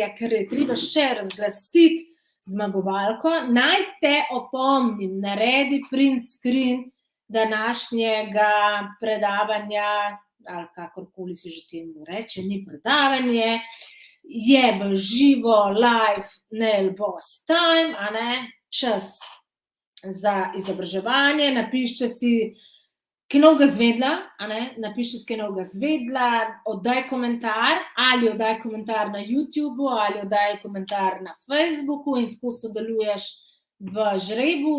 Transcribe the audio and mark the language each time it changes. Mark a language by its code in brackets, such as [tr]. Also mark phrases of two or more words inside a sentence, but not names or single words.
[sl] Ker je treba še razglasiti zmagovalko. Naj te opomnim, naredi print screen današnjega predavanja, ali kakorkoli si že temu reče, ni predavanje, je v živo, live, nail boss time, čas za izobraževanje, napišite si kaj novega zvedla, napiši kaj novega zvedla, oddaj komentar, ali oddaj komentar na YouTubeu, ali oddaj komentar na Facebooku in tako sodeluješ v žrebu.